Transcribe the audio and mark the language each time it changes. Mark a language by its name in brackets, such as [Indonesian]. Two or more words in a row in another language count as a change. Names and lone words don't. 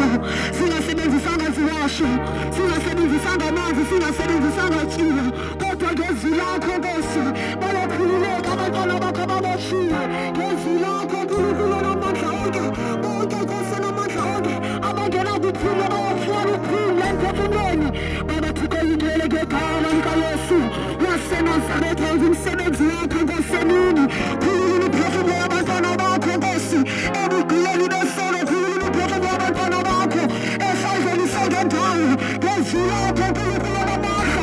[Xhosa] Singasebenzisanga ziwasho, singasebenzisanga amanzi, singasebenzisanga tyiwa, kodwa ngezwi lakho Nkosi bayakhululeka abantwana bakho ababoshiwe. [Zulu] Ngezwi lakho uNkulunkulu namandla wonke, bonke Nkosi namandla wonke abangena kuphuma bayafuna ukuphila emphefumulweni. Baba, [Xhosa] Thixo ingcwele, ngegama likaYesu waseNazaretha, wenza umsebenzi wakho Nkosi emini. Khulula imiphefumulo yabantwana bakho Nkosi, ebugqileni besono. Khulula imiphefumulo yabantwana bakho esandleni sengendawo, ngezwi lakho uNkulunkulu namandla.